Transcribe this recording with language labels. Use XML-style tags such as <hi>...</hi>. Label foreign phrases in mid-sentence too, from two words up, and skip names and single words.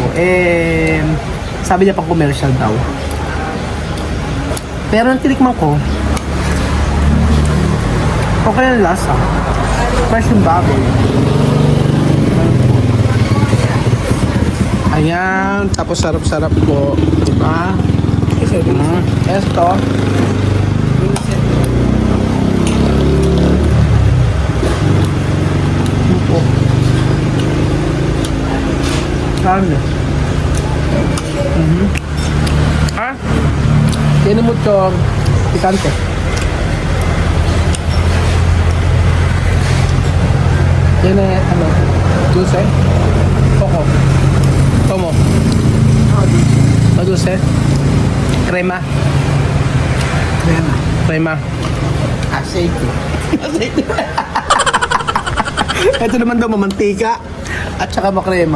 <tl>Sabi niya pang commercial daw. Pero nang tinikman ko, okay ang lasa. Fresh yung baboy. Ayan, tapos sarap-sarap po. Diba?</tl> <es>Esto. Opo. Carne. Ah? Tiene mucho picante. Tiene, dulce. Poco. ¿Cómo? No dulce. Crema. Crema. Aceite.</es> <tl>Ito naman daw mamantika. At saka makrema.</tl>